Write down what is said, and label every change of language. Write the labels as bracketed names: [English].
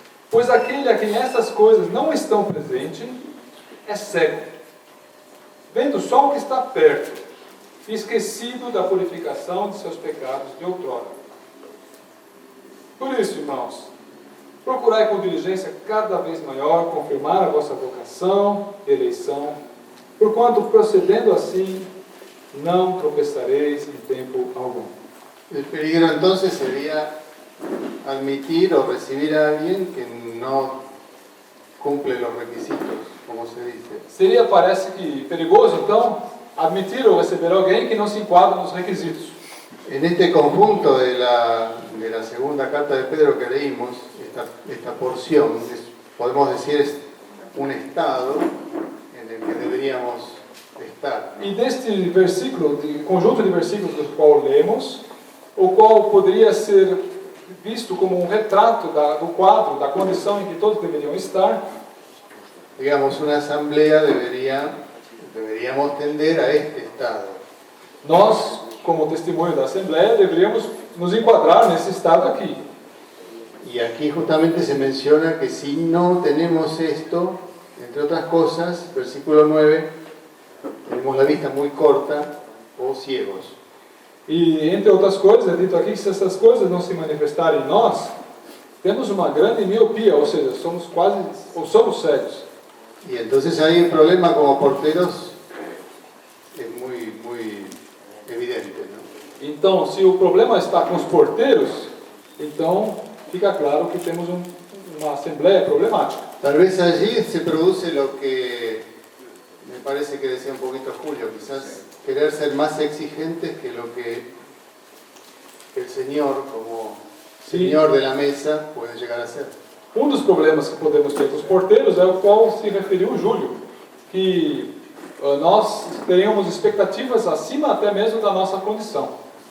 [Portuguese] Pois aquele a quem estas coisas não estão presentes é cego, vendo só o que está perto, e esquecido da purificação de seus pecados de outrora. Por isso, irmãos, procurai com diligência cada vez maior confirmar a vossa vocação e eleição, porquanto procedendo assim, não tropeçareis em tempo algum. [Spanish] El peligro entonces sería admitir o recibir a alguien que no cumple los requisitos, como se dice. [Portuguese] Seria, parece que, perigoso, então, admitir ou receber alguém que não se enquadra nos requisitos. [Spanish] En este conjunto de la segunda carta de Pedro que leímos, esta porción, podemos decir es un estado en el que deberíamos estar. [Portuguese] E neste versículo, conjunto de versículos do qual lemos, o qual poderia ser visto como um retrato do quadro, da condição em que todos deveriam estar, [Spanish] Digamos, una asamblea deberíamos tender a este estado. [Portuguese] nós, como testemunho da Assembleia, deveríamos nos enquadrar nesse estado aqui. [Spanish] Y aquí justamente se menciona que si no tenemos esto, entre otras cosas, versículo 9, tenemos la vista muy corta o ciegos. [Portuguese] E, entre outras coisas, é dito aqui que se essas coisas não se manifestarem em nós, temos uma grande miopia, ou seja, somos cegos. [Spanish] Y entonces ahí el problema como porteros es muy evidente, ¿no? [Portuguese] Então, se o problema está com os porteiros, então fica claro que temos uma assembleia problemática. [Spanish] Tal vez allí se produce lo que me parece que decía un poquito Julio, quizás querer ser más exigentes que lo que el Señor, como Señor de la mesa, puede llegar a ser. [Portuguese] Dos problemas que podemos ter com os porteiros é o qual se referiu o Júlio, que nós teríamos expectativas acima até mesmo da nossa condição.